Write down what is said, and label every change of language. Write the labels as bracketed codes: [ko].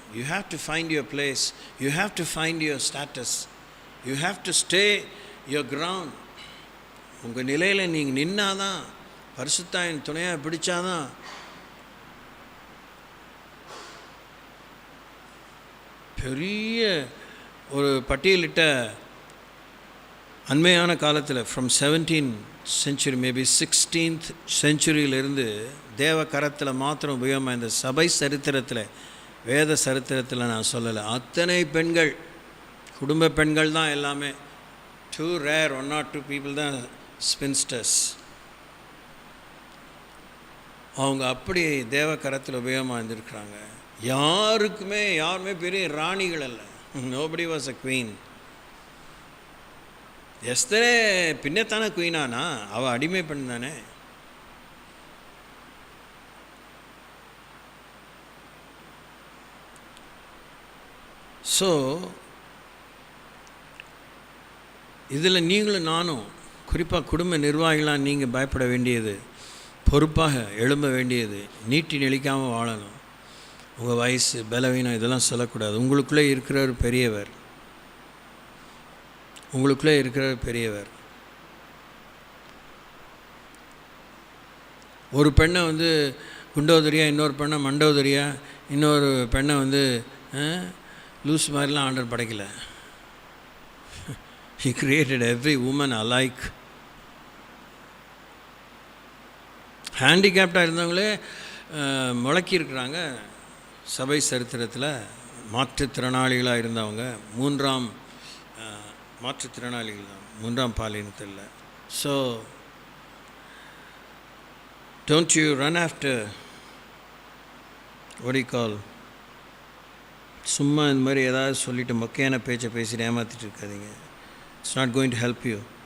[en] You have to find your place. You have to find your status. You have to stay your ground. [ta] உங்கள் நிலையில் நீங்கள் நின்னாதான், பரிசுத்தாயின் துணையாக பிடிச்சாதான். பெரிய ஒரு பட்டியலிட்ட அண்மையான காலத்தில் [en] from 17th century maybe [ta] 16th centuryயிலிருந்து தேவ கரத்தில் மாத்திரம் உபயோகமாக இந்த சபை சரித்திரத்தில், வேத சரித்திரத்தில் நான் சொல்லலை, அத்தனை பெண்கள், குடும்ப பெண்கள் தான் எல்லாமே. [en] 2 rare 1 or 2 people [ta] தான் [en] Spinsters. [ta] அவங்க அப்படி தேவ கரத்தில் உபயோகமாக இருந்திருக்கிறாங்க. யாருமே பெரிய ராணிகள் அல்ல. [en] Nobody was a queen. [ta] எஸ்தரே பின்னத்தானே குவீனானா? அவள் அடிமை பெண் தானே. ஸோ இதில் நீங்களும் நானும், குறிப்பாக குடும்ப நிர்வாகிகளாக நீங்கள் பயப்பட வேண்டியது, பொறுப்பாக எழும்ப வேண்டியது, நீட்டி நெளிக்காமல் வாழணும். உங்கள் வயசு, பலவீனம் இதெல்லாம் சொல்லக்கூடாது. உங்களுக்குள்ளே இருக்கிறவர் பெரியவர். உங்களுக்குள்ளே இருக்கிறவர் பெரியவர். ஒரு பெண்ணை வந்து குண்டோதரியா, இன்னொரு பெண்ணை மண்டோதரியா, இன்னொரு பெண்ணை வந்து லூஸ் மாதிரிலாம் ஆண்டவர் படைக்கலை. [en] He created every woman alike. [ta] ஹேண்டிகேப்டாக இருந்தவங்களே முழக்கியிருக்கிறாங்க சபை சரித்திரத்தில். மாற்றுத்திறனாளிகளாக இருந்தவங்க 3ஆம் மாற்றுத்திறனாளிகள் தான், 3ஆம் பாலினத்தில். So [en] don't you run after what do you call, [ta] சும்மா இந்த மாதிரி ஏதாவது சொல்லிவிட்டு மொக்கையான பேச்சை பேசிட்டு ஏமாற்றிட்டு இருக்காதீங்க. [en] It's not going to help you.